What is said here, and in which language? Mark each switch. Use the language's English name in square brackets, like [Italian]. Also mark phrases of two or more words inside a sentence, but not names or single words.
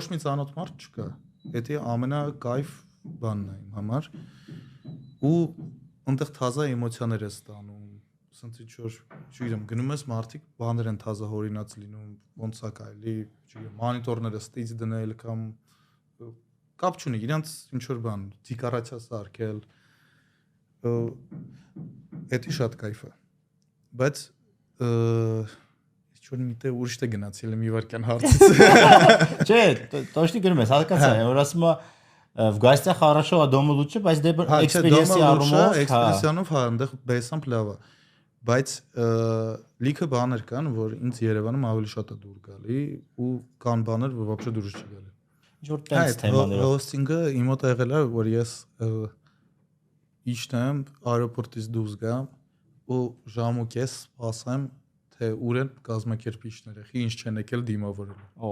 [Armenian] մի ծանոթ մարդ չկա։ Դա ամենակայֆ բանն է իմ համար։ Ու այնտեղ թազա էմոցիաներ ես ստանում, ասենց ինչ-որ, չգիտեմ, գնում ես մարդիկ բաներ են թազա հորինած լինում, ոնց է կարելի, չգիտեմ, մոնիտորները ստիծ դնել կամ կապ չունի, իրանց ինչ-որ բան, դեկորացիա սարքել։ Դա շատ կայֆ է։ Բայց ինչ-որ միտեղ ուրիշ է գնացել մի վարքան հարցից։ Չէ, точно գնում ես, հակացա, որ ասում է [Russian] в гостях хорошо, а дома лучше, [Armenian] բայց դե էքսպերիենսի առումով, էքսպերիենսիանով հա, այնտեղ բեսամփ լավ է։ Բայց լիքը բաներ կան, որ ինձ Երևանում ավելի շատ է դուր գալի ու կան բաներ, որ вообще դուրս չի գալի։ Ինչ որ տենց թեմաներով։ Հոստինգը իմ մոտ եղել է, որ ես իջնեմ аэроպորտից դուրս գամ ու ժամ ու կես սպասեմ, թե ուր են կազմակերպիչները, ինչ չեն եկել դիմավորելու։